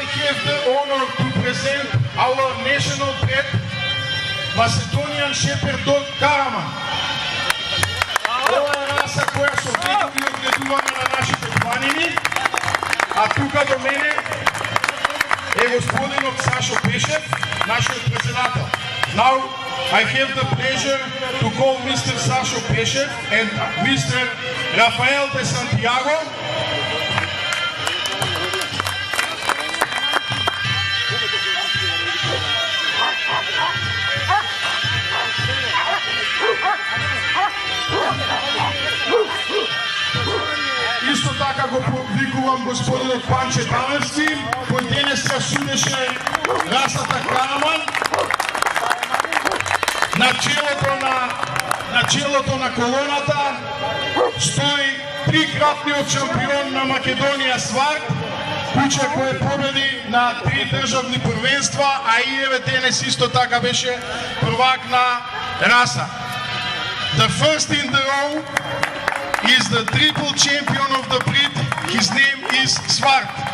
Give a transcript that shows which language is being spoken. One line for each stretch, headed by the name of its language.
English: have the honor to present our national pet, Macedonian Shepherd Dog Karaman.
Macedonian: Ова е раса која со векови одгледувана на нашите планини, а тука до мене е господинот Сашо Пешев, нашиот председател.
English: Now I have the pleasure to call Mr. Sasho Peshev and Mr. Rafael de Santiago.
Macedonian: Исто така го повикувам господинот Панче Талевски, кој денес ја судеше расата Караман. На челото на колоната стои трикратниот шампион на Македонија Сварт, куче кој победи на 3 државни првенства, а и еве денес исто така беше првак на раса.
English: The first in the row is the triple champion of the breed. His name is Svart.